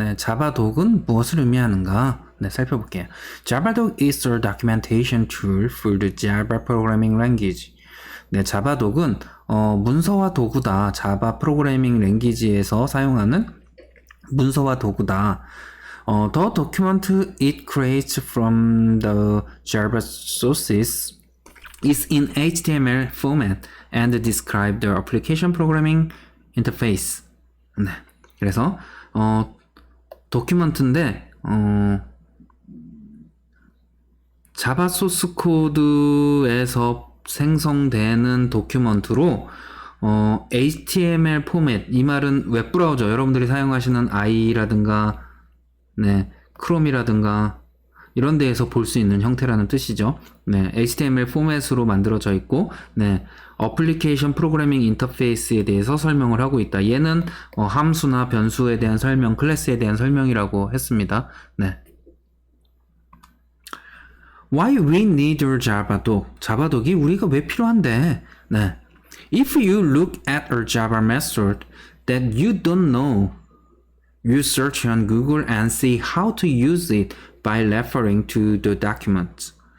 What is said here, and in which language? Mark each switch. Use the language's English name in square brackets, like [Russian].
[Korean] 자바독은 무엇을 의미하는가? 살펴볼게요. [English] Javadoc is a documentation tool for the Java programming language. [Korean] 자바독은 문서와 도구다. 자바 프로그래밍 랭귀지에서 사용하는 문서와 도구다. [English] The document it creates from the Java sources is in HTML format and describe the application programming interface. [Korean] 그래서 도큐먼트인데 자바 소스 코드에서 생성되는 도큐먼트로 HTML 포맷, 이 말은 웹브라우저 여러분들이 사용하시는 IE라든가 크롬이라든가 이런 데에서 볼 수 있는 형태라는 뜻이죠. HTML 포맷으로 만들어져 있고 어플리케이션 프로그래밍 인터페이스에 대해서 설명을 하고 있다. 얘는 함수나 변수에 대한 설명, 클래스에 대한 설명이라고 했습니다. [English] Why we need a Javadoc? [Korean] 자바독이 우리가 왜 필요한데? [English] If you look at a Java method that you don't know, you search on Google and see how to use it by referring to the document.